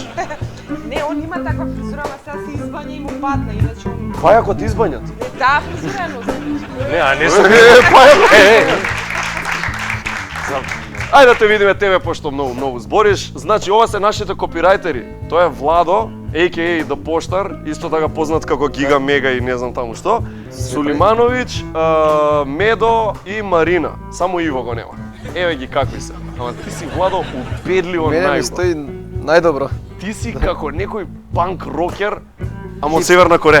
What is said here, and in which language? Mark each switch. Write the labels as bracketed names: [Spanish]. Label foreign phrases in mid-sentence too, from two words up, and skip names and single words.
[Macedonian] не, он има таква фризура, ама сега се избања и му падна, иначе он... Пајакот избањат. Не, таа фризура е носена. Не, а не сум... Ајде да те видиме тебе, пошто многу збориш. Значи, ова се нашите копирајтери. Тоа е Владо, a.k.a. The Поштар, исто така познат како Гига Мега и не знам таму што. Сулимановиќ, Медо и Марина. Само Иво го нема. Еве ги какви се. Ама ти си, Владо, убедливо Мене ми најубав. стои најдобро. Ти си како некој панк рокер, ама од Северна Кореја.